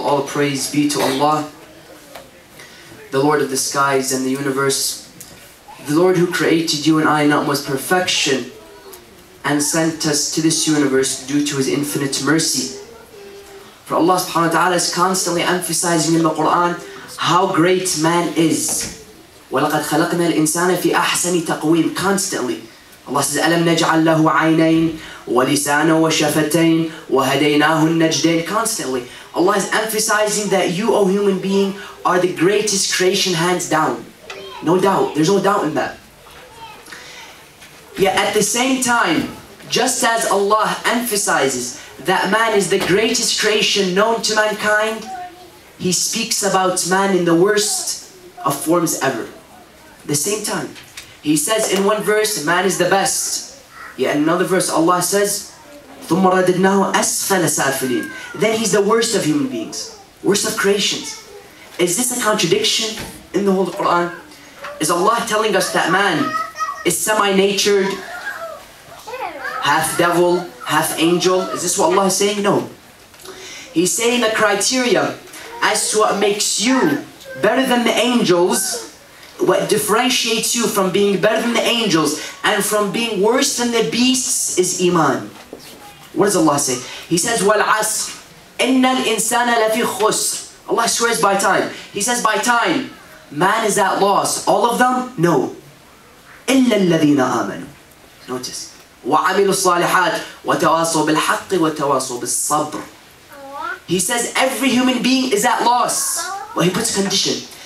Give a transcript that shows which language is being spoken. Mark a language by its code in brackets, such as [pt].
[en] All praise be to Allah, the Lord of the skies and the universe, the Lord who created you and I in utmost perfection and sent us to this universe due to His infinite mercy. For Allah subhanahu wa ta'ala is constantly emphasizing in the Quran how great man is. [ar] وَلَقَدْ خَلَقْنَا الْإِنسَانَ فِي أَحْسَنِ تَقْوِيمٍ. [en] Constantly Allah says [ar] أَلَمْ نَجْعَلْ لَهُ عَيْنَيْنِ وَلِسَانًا وَشَفَتَيْنِ وَهَدَيْنَاهُ النَّجْدَيْنِ. [en] Constantly Allah is emphasizing that you, O human being, are the greatest creation hands down. No doubt, there's no doubt in that. Yet at the same time, just as Allah emphasizes that man is the greatest creation known to mankind, He speaks about man in the worst of forms ever. At the same time, He says in one verse, man is the best. Yet in another verse, Allah says, [ar] ثُمَّ رَدَدْنَاهُ أَسْفَلَ سَافِلِينَ. [en] Then He's the worst of human beings, worst of creations. Is this a contradiction in the whole Quran? Is Allah telling us that man is semi-natured, half devil, half angel? Is this what Allah is saying? No. He's saying the criteria as to what makes you better than the angels, what differentiates you from being better than the angels and from being worse than the beasts is Iman. What does Allah say? He says, [ar] وَالْعَصْرِ إِنَّ الْإِنسَانَ لَفِي خُسْرٍ. [en] Allah swears by time. He says by time, man is at loss. All of them? No. [ar] إِلَّا الَّذِينَ آمَنُوا. [en] Notice. [ar] وَعَمِلُوا الصَّالِحَاتِ وَتَوَاصَوْا بِالْحَقِّ وَتَوَاصَوْا بِالصَّبْرِ. [en] He says every human being is at loss. Well, He puts a condition.